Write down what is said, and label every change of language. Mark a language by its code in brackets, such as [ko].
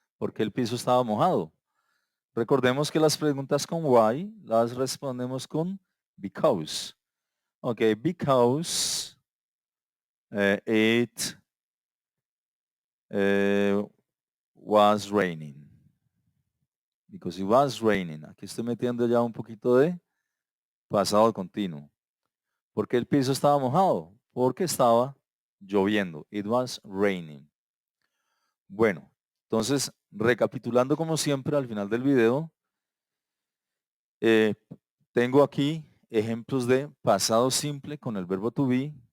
[es] Porque el piso estaba mojado. Recordemos que las preguntas con why las respondemos con because. [en] Ok, because it was raining. Because it was raining. [es] Aquí estoy metiendo ya un poquito de pasado continuo. ¿Por qué el piso estaba mojado? Porque estaba lloviendo. [en] It was raining. [es] Bueno, entonces, recapitulando como siempre al final del video, tengo aquí ejemplos de pasado simple con el verbo to be.